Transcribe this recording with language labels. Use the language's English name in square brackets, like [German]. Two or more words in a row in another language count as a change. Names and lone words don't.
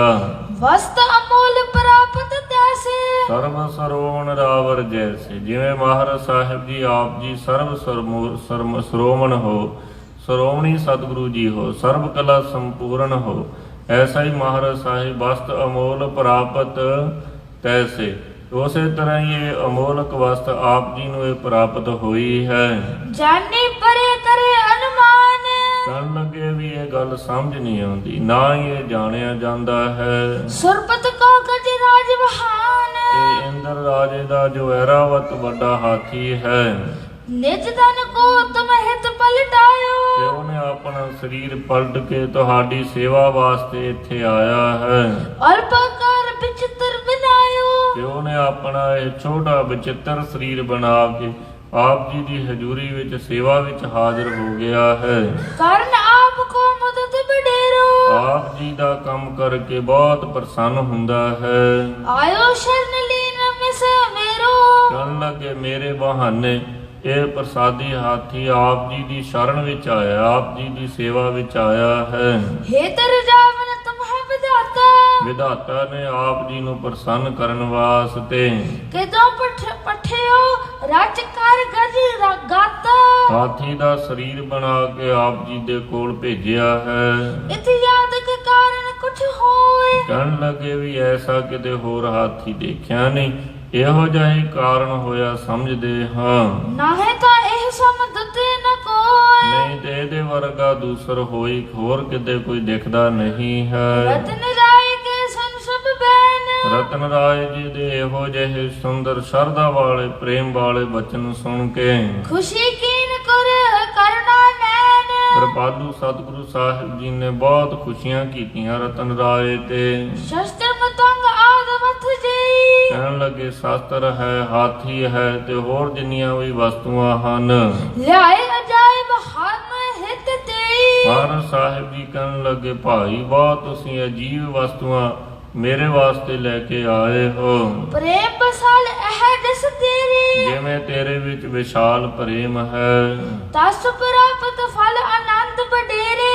[Braj] वस्त अमोल प्राप्त तैसे, सरब सरोवण रावर जैसे। [Punjabi] ਜਿਵੇਂ ਮਹਾਰਾਜ ਸਾਹਿਬ ਜੀ ਆਪ ਜੀ ਸਰਬ ਸਰੋਵਣ ਹੋ, ਸਰੋਵਣੀ ਸਤਿਗੁਰੂ ਜੀ ਹੋ, ਸਰਬ ਕਲਾ ਸੰਪੂਰਨ ਹੋ, ਐਸਾ ਹੀ ਮਹਾਰਾਜ ਸਾਹਿਬ [Braj] वस्त अमोल प्राप्त तैसे। [Punjabi] ਉਸੇ ਤਰ੍ਹਾਂ ਹੀ ਇਹ ਅਮੋਲਕ ਵਸਤ ਆਪ ਜੀ ਨੂੰ ਇਹ ਪ੍ਰਾਪਤ ਹੋਈ ਹੈ। [Braj] जानी परे करे अनुमान, [Punjabi] ਕਹਿਣ ਲੱਗੇ ਵੀ ਇਹ ਗੱਲ ਸਮਝ ਨਹੀਂ ਆਉਂਦੀ, ਨਾ ਹੀ ਇਹ ਜਾਣਿਆ ਜਾਂਦਾ ਹੈ। [Braj] सुरपत को गज राज बहान, [Punjabi] ਇਹ ਇੰਦਰ ਰਾਜੇ ਦਾ ਜੋ ਐਰਾਵਤ ਵੱਡਾ ਹਾਥੀ ਹੈ, [Braj] निज धन को तुम हित पलटायो, [Punjabi] ਤੇ ਉਹਨੇ ਆਪਣਾ ਸਰੀਰ ਪਲਟ ਕੇ ਤੁਹਾਡੀ ਸੇਵਾ ਵਾਸਤੇ ਇੱਥੇ ਆਇਆ ਹੈ। [Braj] अल्पकार विचित्र बनायो, [Punjabi] ਤੇ ਉਹਨੇ ਆਪਣਾ ਇਹ ਛੋਟਾ ਵਿਚਿੱਤਰ ਸਰੀਰ ਬਣਾ ਕੇ ਆਪ ਜੀ ਦੀ ਹਜ਼ੂਰੀ ਵਿੱਚ ਸੇਵਾ ਵਿੱਚ ਹਾਜ਼ਰ ਹੋ ਗਿਆ ਹੈ। [Braj] कारण आपको मदद बडेरो, [Punjabi] ਆਪ ਜੀ ਦਾ ਕੰਮ ਕਰਕੇ ਬਹੁਤ ਪ੍ਰਸੰਨ ਹੁੰਦਾ ਹੈ। [Braj] आयो शरण लीन मिस मेरो, [Punjabi] ਕਹਿਣ ਲੱਗੇ, ਮੇਰੇ ਬਹਾਨੇ ਇਹ ਪ੍ਰਸਾਦੀ ਹਾਥੀ ਆਪ ਜੀ ਦੀ ਸ਼ਰਨ ਵਿੱਚ ਆਇਆ, ਆਪ ਜੀ ਦੀ ਸੇਵਾ ਵਿੱਚ ਆਇਆ ਹੈ। [Braj] हे तर जावन तुम है विधाता, [Punjabi] ਵਿਧਾਤਾ ਨੇ ਆਪ ਜੀ ਨੂੰ ਪ੍ਰਸੰਨ ਕਰਨ ਵਾਸਤੇ [Braj] के दो पठियो राजकार गज गाता, [Punjabi] ਹਾਥੀ ਦਾ ਸਰੀਰ ਬਣਾ ਕੇ ਆਪ ਜੀ ਦੇ ਕੋਲ ਭੇਜਿਆ ਹੈ। [Braj] इत याद के कारण कुछ होए, [Punjabi] ਕਹਿਣ ਲੱਗੇ ਵੀ ਐਸਾ ਕਿਤੇ ਹੋਰ ਹਾਥੀ ਦੇਖਿਆ ਨਹੀਂ, ਇਹੋ ਜਿਹਾ ਹੀ ਕਾਰਨ ਹੋਇਆ ਸਮਝਦੇ ਹਾਂ। [Braj] नाहे तो एह सम दुते न कोय, [Punjabi] ਨਹੀਂ ਤੇ ਇਹਦੇ ਵਰਗਾ ਦੂਸਰ ਹੋਈ ਹੋਰ ਕਿਤੇ ਕੋਈ ਦਿਖਦਾ ਨਹੀਂ ਹੈ। [Braj] रतन राय के सन सब बैन, [Punjabi] ਰਤਨ ਰਾਏ ਜੀ ਦੇ ਇਹੋ ਜਿਹੇ ਸੁੰਦਰ ਸ਼ਰਧਾ ਵਾਲੇ, ਪ੍ਰੇਮ ਵਾਲੇ ਬਚਨ ਸੁਣ ਕੇ [Braj] खुशी कीन कर करुणा नैन, [Punjabi] ਕਿਰਪਾਲੂ ਸਤਿਗੁਰੂ ਸਾਹਿਬ ਜੀ ਨੇ ਬਹੁਤ ਖੁਸ਼ੀਆਂ ਕੀਤੀਆਂ ਰਤਨ ਰਾਏ ਤੇ। [Braj] शस्त्र मतंग आद मथ जई, [Punjabi] ਕਹਿਣ ਲੱਗੇ, ਸ਼ਾਸਤਰ ਹੈ, ਹਾਥੀ ਹੈ ਤੇ ਹੋਰ ਜਿੰਨੀਆਂ ਵੀ ਵਸਤੂਆਂ ਹਨ, [Braj] ल्याए अजायब हम हित तेई, [Punjabi] ਮਹਾਰਾਜ ਸਾਹਿਬ ਜੀ ਕਹਿਣ ਲੱਗੇ, ਭਾਈ ਬਹੁਤ ਤੁਸੀਂ ਅਜੀਬ ਵਸਤੂਆਂ ਮੇਰੇ ਵਾਸਤੇ ਲੈ ਕੇ ਆਏ ਹੋ। [Braj] प्रेम बसाल इह दिस तेरी, [Punjabi] ਜਿਵੇਂ ਤੇਰੇ ਵਿੱਚ ਵਿਸ਼ਾਲ ਪ੍ਰੇਮ ਹੈ, [Braj] तस प्राप्त फल आनंद बडेरे।